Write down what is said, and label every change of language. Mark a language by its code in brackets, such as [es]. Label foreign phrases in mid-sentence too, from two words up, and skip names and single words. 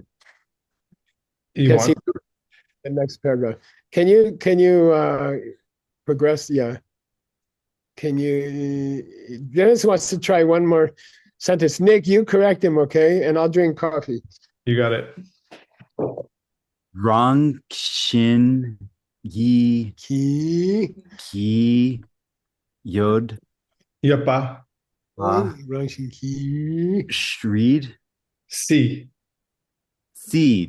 [en] You Because want? the next paragraph. Can you progress? Yeah. Can you? Dennis wants to try one more sentence. Nick, you correct him, okay? And I'll drink coffee. You got it. Rang Shin Yi Ki. Ki Yod Yapa. Rangshin ki. Shreed C. Seed